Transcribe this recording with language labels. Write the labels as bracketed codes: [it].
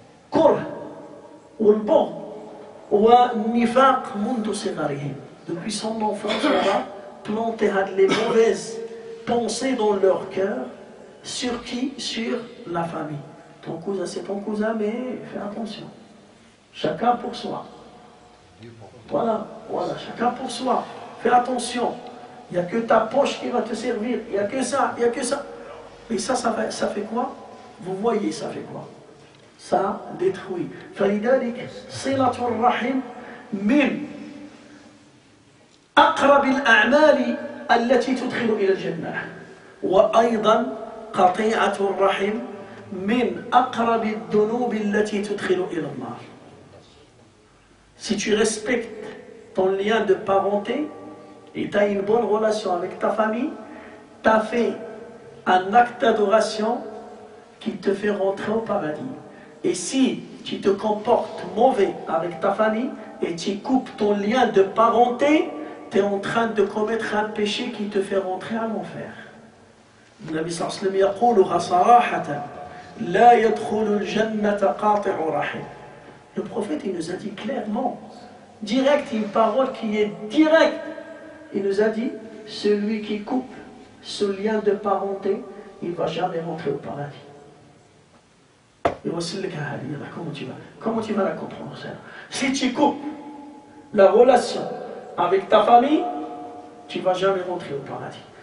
[ar] كره والبغض والنفاق منذ صغرهم. [fr] Depuis son enfance, on va planter les mauvaises pensées dans leur cœur. Sur qui? Sur la famille. Ton cousin, c'est ton cousin, mais fais attention. Chacun pour soi. Voilà, chacun pour soi. Fais attention. Il n'y a que ta poche qui va te servir. Il n'y a que ça, il n'y a que ça. Et ça fait quoi? Vous voyez, ça fait quoi? Ça détruit. [ar] فلذلك صلة الرحم من أقرب الأعمال التي تدخل إلى الجنة. وأيضا قطيعة الرحم من أقرب الذنوب التي تدخل إلى النار. [fr] Si tu respectes ton lien de parenté et tu as une bonne relation avec ta famille, tu as fait un acte d'adoration qui te fait rentrer au paradis. Et si tu te comportes mauvais avec ta famille et tu coupes ton lien de parenté, tu es en train de commettre un péché qui te fait rentrer à l'enfer. Le [ar] Nabi sallallahu alayhi wa sallam يقولها صراحة لا يدخل الجنة قاطع رحم. [fr] Le prophète, il nous a dit clairement, direct, une parole qui est directe. Il nous a dit, celui qui coupe ce lien de parenté, il ne va jamais rentrer au paradis. Et voici le cas, comment tu vas la comprendre ça? Si tu coupes la relation avec ta famille, tu ne vas jamais rentrer au paradis.